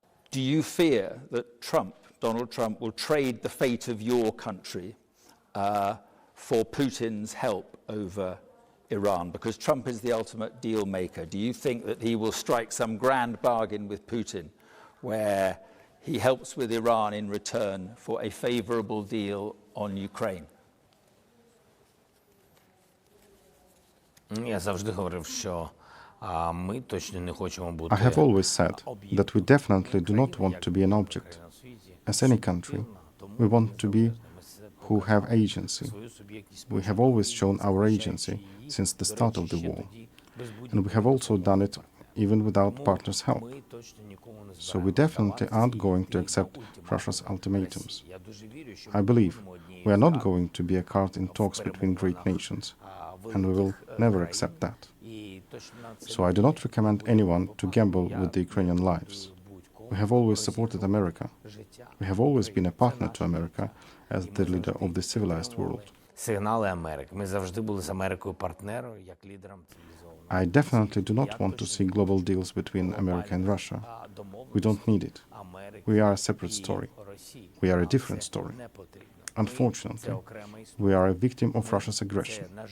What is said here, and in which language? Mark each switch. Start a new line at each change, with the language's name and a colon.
English: Do you fear that Donald Trump, will trade the fate of your country for Putin's help over Iran? Because Trump is the ultimate deal maker. Do you think that he will strike some grand bargain with Putin where he helps with Iran in return for a favorable deal on Ukraine?
Ukrainian: Я завжди говорив, що ми точно не хочемо бути.
English: I have always said that we definitely do not want to be an object. As any country, we want to be who have agency. We have always shown our agency since the start of the war. And we have also done it even without partners' help. So we definitely aren't going to accept Russia's ultimatums. I believe we are not going to be a card in talks between great nations, and we will never accept that. So I do not recommend anyone to gamble with the Ukrainian lives. We have always supported America. We have always been a partner to America as the leader of the civilized world.
Ukrainian: Сигнали Америки. Ми завжди були з Америкою партнером, як лідером цивілізованого.
English: I definitely do not want to see global deals between America and Russia. We don't need it. We are a separate story. We are a different story. Unfortunately, we are a victim of Russia's aggression.